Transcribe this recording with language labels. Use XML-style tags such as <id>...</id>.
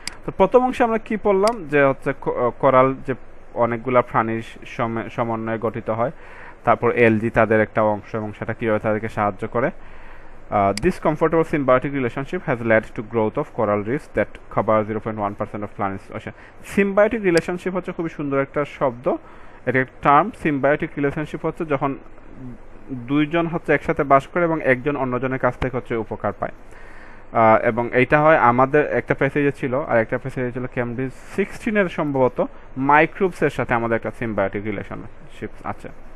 <bn>তো প্রথম অংশে আমরা কি পড়লাম, যে হচ্ছে কোরাল যে অনেকগুলা প্রাণীর সমন্বয়ে গঠিত হয়, তারপর এলজি তাদের একটা অংশ এবং সেটা কীভাবে তাদেরকে সাহায্য করে।</bn> <en>This comfortable symbiotic relationship has led to growth of coral reefs that cover 0.1% of planet's ocean.</en> <bn>Symbiotic relationship হচ্ছে খুবই সুন্দর একটা শব্দ, এটা একটা টার্ম। সিম্বায়োটিক রিলেশনশিপ হচ্ছে যখন দুইজন হচ্ছে একসাথে বাস করে এবং একজন অন্যজনের কাছ থেকে হচ্ছে উপকার পায়, এবং এইটা হয় আমাদের একটা প্যাসেজে ছিল, আর একটা প্যাসেজে ছিল ক্যামব্রিজ 16-এর সম্ভবত, মাইক্রোবসের সাথে আমাদের একটা সিম্বায়োটিক রিলেশনশিপ আছে।</bn>